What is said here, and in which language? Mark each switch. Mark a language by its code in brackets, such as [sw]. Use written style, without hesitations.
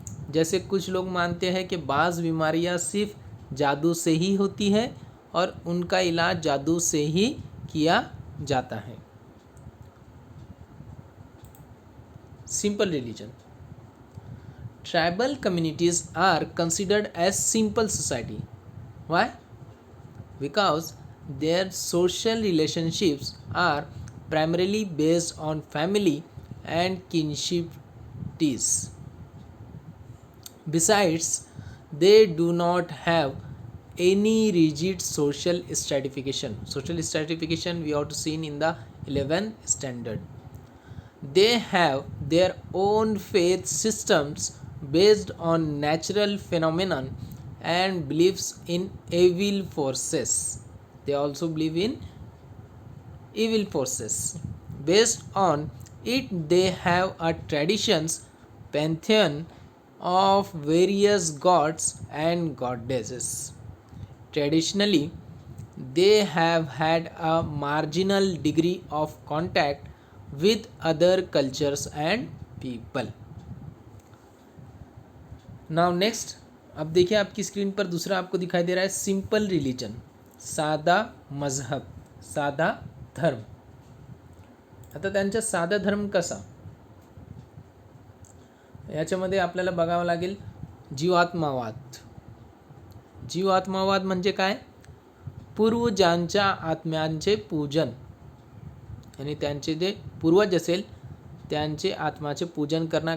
[hi] जैसे कुछ लोग मानते हैं कि बाज़ बीमारियाँ सिर्फ जादू से ही होती है और उनका इलाज जादू से ही किया जाता है. [en] Simple religion. Tribal communities are considered as simple society. Why? Because their social relationships are primarily based on family and kinship ties. Besides, they do not have any rigid social stratification. Social stratification we have to see in the 11th standard. They have their own faith systems based on natural phenomenon and beliefs in evil forces. They also believe in evil forces. Based on it, they have a traditions pantheon of various gods and goddesses. Traditionally, they have had a marginal degree of contact with other cultures and people. Now next, [hi] अब देखिए आपकी screen पर दूसरा आपको दिखाई दे रहा है simple religion. साधा मजहब, साधा धर्म. [mr] आता त्यांचा साधा धर्म कसा, याच्यामध्ये आपल्याला बघावं लागेल. जीवात्मावाद. जीवात्मावाद म्हणजे काय? पूर्वजांच्या आत्म्यांचे पूजन, आणि त्यांचे जे पूर्वज असेल त्यांचे आत्माचे पूजन करणं.